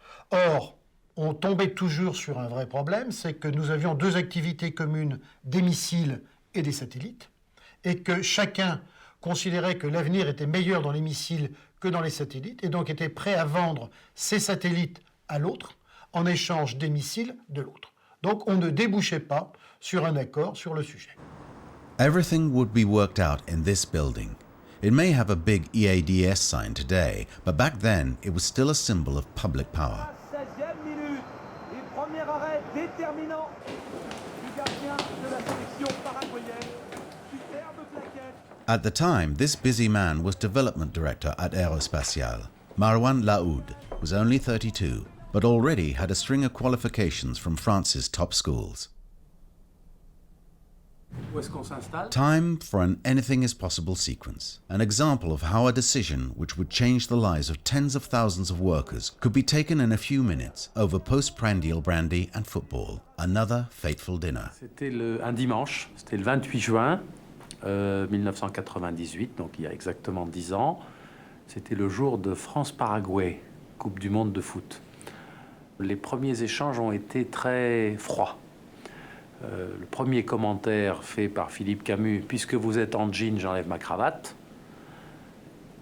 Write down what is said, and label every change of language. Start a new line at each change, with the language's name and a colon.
French: Or, on tombait toujours sur un vrai problème, c'est que nous avions deux activités communes, des missiles et des satellites, et que chacun considérait que l'avenir était meilleur dans les missiles que dans les satellites, et donc était prêt à vendre ses satellites à l'autre, en échange des missiles de l'autre. Donc on ne débouchait pas sur un accord sur le sujet.
English: Everything would be worked out in this building. It may have a big EADS sign today, but back then it was still a symbol of public power.
French: 16e minute, et premier arrêt déterminant du gardien de la sélection paraguayenne. Superbe plaquette.
English: At the time, this busy man was development director at Aerospatiale. Marwan Lahoud was only 32, but already had a string of qualifications from France's top schools. Time for an anything is possible sequence, an example of how a decision which would change the lives of tens of thousands of workers could be taken in a few minutes over post-prandial brandy and football, another fateful dinner.
French: C'était un dimanche, c'était le 28 juin 1998, donc il y a exactement 10 ans. C'était le jour de France-Paraguay, Coupe du monde de foot. Les premiers échanges ont été très froids. Le premier commentaire fait par Philippe Camus, « Puisque vous êtes en jean, j'enlève ma cravate ».